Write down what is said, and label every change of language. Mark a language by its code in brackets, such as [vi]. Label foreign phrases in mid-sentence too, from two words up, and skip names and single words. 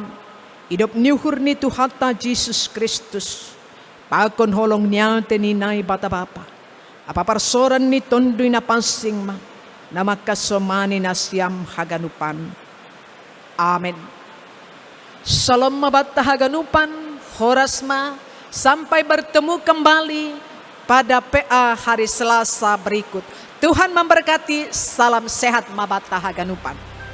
[bts] Idop niuhur ni Tuhata Jesus Kristus. Pakon holong niya teninay bata bapa. Apaparsoran ni tondoy na pansing ma. Na makasomani na siyam haganupan. Amen. Salam mabata haganupan. Horas ma. [id] Sampai bertemu kembali pada PA hari Selasa berikut. Tuhan memberkati. Salam sehat [bts] mabata haganupan.